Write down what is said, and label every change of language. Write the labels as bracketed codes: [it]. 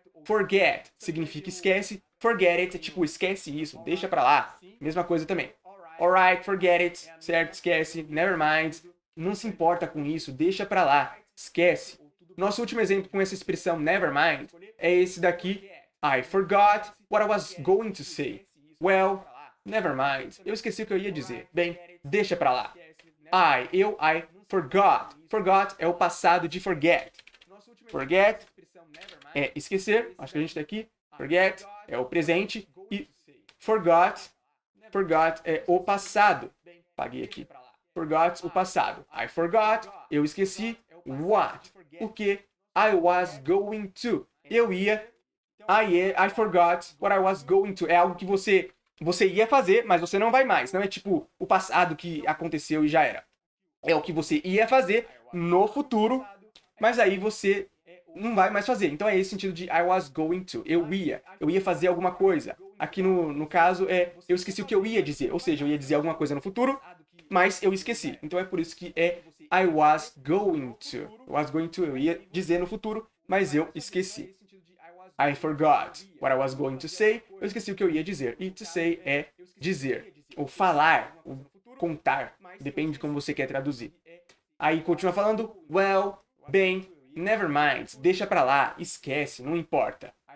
[pt] Forget significa esquece. Forget it é tipo esquece isso, deixa pra lá. Mesma coisa também. [en] Alright, forget it, [pt] certo, esquece. Never mind, não se importa com isso, deixa pra lá, esquece. Nosso último exemplo com essa expressão never mind é esse daqui. [en] I forgot what I was going to say. Well, never mind. [pt] Eu esqueci o que eu ia dizer. Bem, deixa pra lá. [en] I forgot. [pt] Forgot é o passado de forget. Forget é esquecer. Acho que a gente tá aqui. Forget é o presente. E forgot é o passado. Paguei aqui. Forgot o passado. I forgot. Eu esqueci. What? O que? [en] I was going to. Eu ia. I forgot what I was going to. [pt] É algo que você ia fazer, mas você não vai mais. Não é tipo o passado que aconteceu e já era. É o que você ia fazer no futuro, mas aí você não vai mais fazer. Então é esse sentido de I was going to. Eu ia fazer alguma coisa. Aqui no caso eu esqueci o que eu ia dizer. Ou seja, eu ia dizer alguma coisa no futuro, mas eu esqueci. Então é por isso que é I was going to. Eu ia dizer no futuro, mas eu esqueci. [en] I forgot what I was going to say. [pt] Eu esqueci o que eu ia dizer. E to say é dizer, ou falar, ou contar. Depende de como você quer traduzir. Aí continua falando, well, bem, never mind. Deixa pra lá, esquece, não importa.